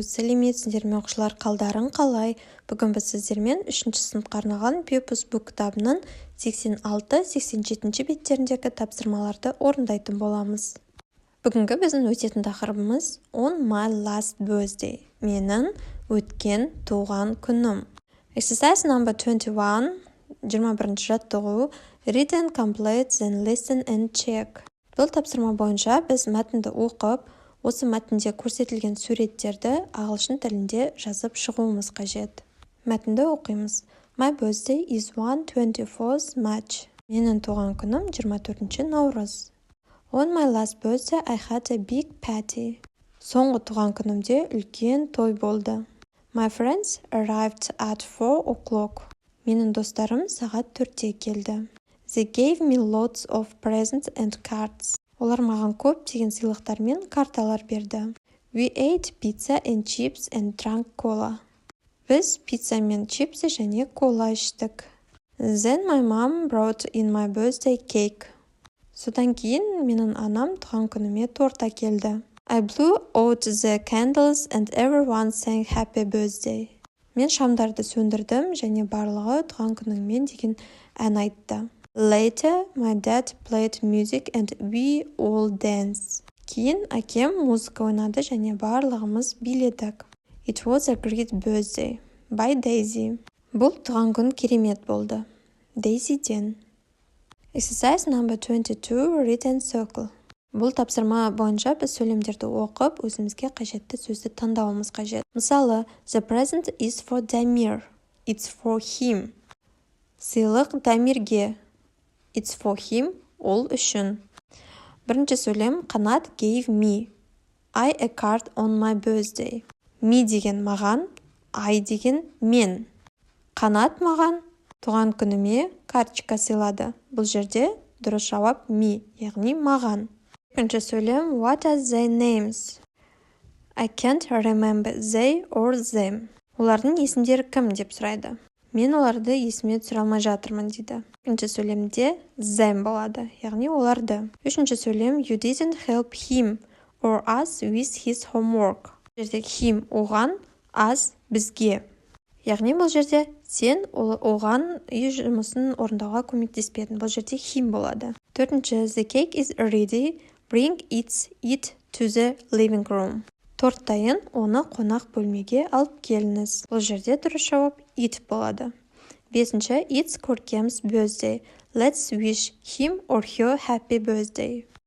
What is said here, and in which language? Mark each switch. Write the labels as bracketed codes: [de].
[kk] Сәлеметсіздер ме оқушылар, қалдарың қалай? Бүгін біз сіздермен 3-ші сыныпқа арналған Pupils Book кітабының 86-87 беттеріндегі тапсырмаларды орындайтын боламыз. Бүгінгі біздің өтетін тақырыбымыз [en] On my last birthday. [kk] Менің өткен туған күнім. [en] Exercise number 21, [kk] 21 жаттығу. [en] Read and complete, then listen and check. [kk] Бұл тапсырма бойынша біз мәтінді оқып, осы мәтінде көрсетілген суреттерді ағылшын тілінде жазып шығуымыз қажет. Мәтінді оқимыз. [en] My birthday is 1/24 March. [kk] Менің туған күнім 24 наурыз. [en] On my last birthday I had a big party. [kk] Соңғы туған күнімде үлкен той болды. [en] My friends arrived at 4 o'clock. [kk] Менің достарым сағат 4-те келді. [en] They gave me lots of presents and cards. [kk] Олар маған көптеген сыйлықтар мен карталар берді. [en] We ate pizza and chips and drank cola. [kk] Біз пицца мен чипсы және кола іштік. [en] Then my mom brought in my birthday cake. [kk] Содан кейін менің анам туған күніме торт әкелді. [en] I blew out the candles and everyone sang happy birthday. [kk] Мен шамдарды сөндірдім және барлығы туған күніңмен деген ән айтты. [en] Later, my dad played music and we all danced. [kk] Кейін әкем музыка ойнады және барлығымыз биледік. [en] It was a great birthday. By Daisy. [kk] Бұл туған күн керемет болды. Daisy'ден. [en] Exercise number 22, read and circle. [kk] Бұл тапсырма бойынша біз сөйлемдерді оқып, өзімізге қажетті сөзді таңдауымыз қажет. Мысалы, [en] the present is for Damir. It's for him. [kk] Сыйлық Дамирге. [en] It's for him, [kk] ол үшін. Бірінші сөйлем, Қанат [en] gave me. I a card on my birthday. [kk] Me деген маған, I деген мен. Қанат маған туған күніме карточка сыйлады. Бұл жерде дұрыс жауап me, яғни маған. Екінші сөйлем, [en] what are their names? I can't remember they or them. [kk] Олардың есімдері кім деп сұрайды. Мен оларды есіме түсіре алмай жатырмын дейді. Екінші сөйлемде them болады, яғни оларды. Үшінші сөйлем, [en] you didn't help him or us with his homework. [kk] Бұл жерде him оған, us бізге. Яғни бұл жерде сен оған үй жұмысын орындауға көмектеспедің. Бұл жерде him болады. Төртінші, [en] the cake is ready, bring it to the living room. [kk] Торт дайын, оны қонақ бөлмеге алып келіңіз. Бұл жерде дұрыс жауап it болады. Бесінші, [en] it's Көркем's birthday. Let's wish him or her happy birthday.